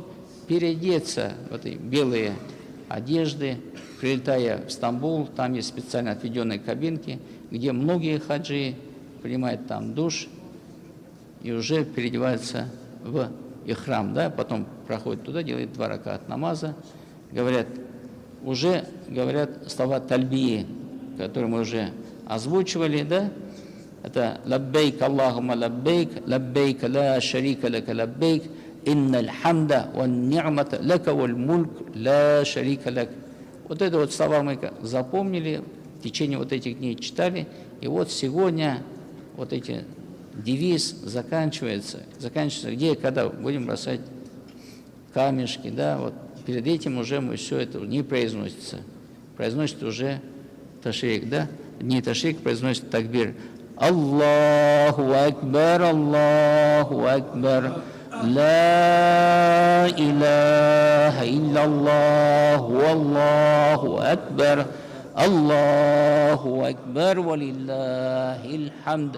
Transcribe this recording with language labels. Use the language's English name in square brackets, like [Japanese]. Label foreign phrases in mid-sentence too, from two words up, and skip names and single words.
[Russian] Переодеться в эти белые одежды, прилетая в Стамбул, там есть специально отведенные кабинки, где многие хаджи принимают там душ и уже переодеваются в ихрам, да, потом проходят туда, делают 2 ракаат намаза, говорят слова тальбии, которые мы уже озвучивали, да, это [Arabic] لبيك اللهم لبيك، لبيك لا شريك لك لبيك، إن الحمد والنعمة لك والملك لا شريك لك. [Russian] Вот это вот слова мы запомнили, в течение вот этих дней читали, и вот сегодня вот эти девиз заканчивается, где, когда будем бросать камешки, да, вот перед этим уже мы все это не произносится, произносится уже ташрик, да, не ташрик, произносится такбир. [Arabic] الله أكبر، الله أكبر، لا إله إلا الله، الله أكبر، الله أكبر، ولله الحمد.